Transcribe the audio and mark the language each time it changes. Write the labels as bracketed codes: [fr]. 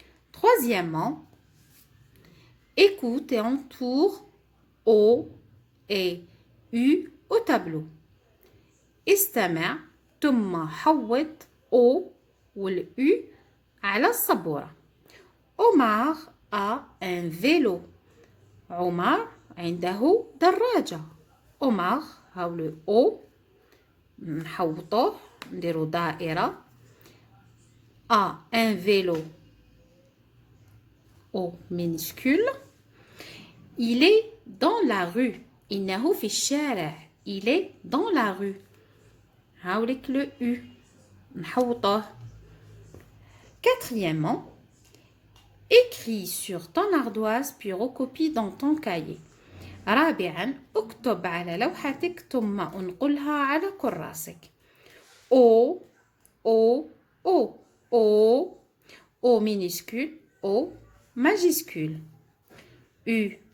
[fr] Troisièmement, écoute et entoure O et U au tableau. [ar] استمع ثم حوط O والU على السبورة. [fr] Omar a un vélo. [ar] عمر عنده دراجة. Omar هاو le O نحوطوه نديرو دائرة. [fr] A un vélo. O minuscule. Il est dans la rue. [ar] إنه في الشارع. [fr] Il est dans la rue. [ar] هاولك le U نحوطوه. [fr] Quatrièmement, écris sur ton ardoise puis recopie dans ton cahier. [ar] رابعا اكتب على لوحتك ثم انقلها على كراسك. [fr] O minuscule, O majuscule. U.